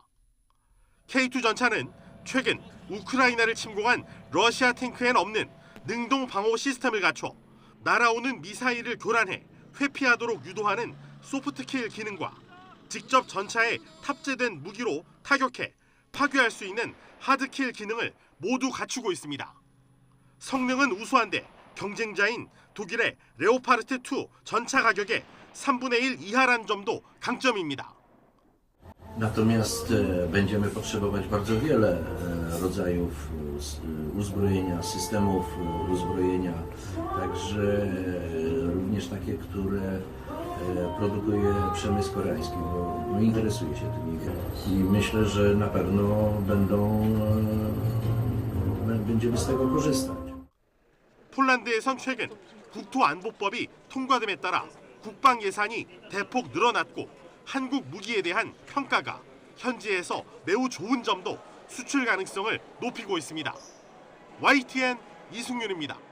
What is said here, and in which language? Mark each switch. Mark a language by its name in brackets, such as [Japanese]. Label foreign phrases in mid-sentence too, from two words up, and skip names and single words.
[Korean] K2 전차는 최근 우크라이나를 침공한 러시아 탱크엔 없는 능동 방호 시스템을 갖춰 날아오는 미사일을 교란해 회피하도록 유도하는 소프트킬 기능과 직접 전차에 탑재된 무기로 타격해 파괴할 수 있는 하드킬 기능을 모두 갖추고 있습니다. 성능은 우수한데 경쟁자인 독일의 레오파르트2 전차 가격의 3분의 1 이하란 점도 강점입니다. [Polish] Natomiast będziemy potrzebować bardzo wiele rodzajów uzbrojenia, systemów uzbrojenia, także również takie, które produkuje przemysł koreański, bo interesuje się tymi i myślę, że na pewno będziemy z tego korzystać. [Korean] 폴란드에선 최근 국토안보법이 통과됨에 따라 국방 예산이 대폭 늘어났고 한국 무기에 대한 평가가 현지에서 매우 좋은 점도 수출 가능성을 높이고 있습니다. YTN 이승윤입니다.